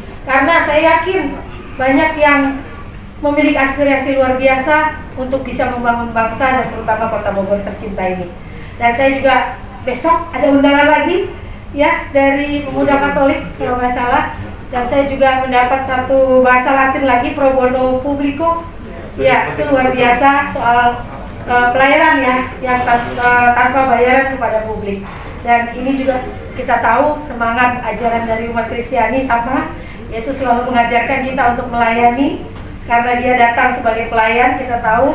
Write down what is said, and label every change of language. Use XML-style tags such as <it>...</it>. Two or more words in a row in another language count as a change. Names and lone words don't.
<id>Karena saya yakin banyak yang memiliki aspirasi luar biasa untuk bisa membangun bangsa dan terutama Kota Bogor tercinta ini. Dan saya juga besok ada undangan lagi ya dari pemuda Katolik kalau nggak salah. Dan saya juga mendapat satu bahasa Latin lagi,</id> <la>pro bono publico.</la> <id>Ya, itu luar biasa soal pelayanan ya, yang tanpa bayaran kepada publik. Dan ini juga kita tahu semangat ajaran dari umat Kristiani sama. Yesus selalu mengajarkan kita untuk melayani, karena dia datang sebagai pelayan, kita tahu.</id>